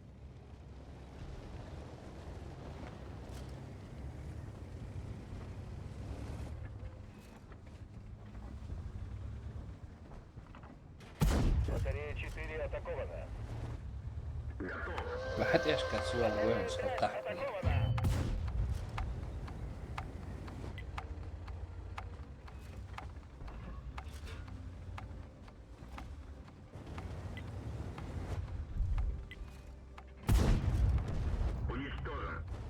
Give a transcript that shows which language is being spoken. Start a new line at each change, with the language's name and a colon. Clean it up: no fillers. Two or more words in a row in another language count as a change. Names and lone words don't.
Russian: Батарея 4 атакована. Готов.
Arabic: واحد ايش كان سؤال وين صوتك؟
Russian: Атакована. Уничтожен.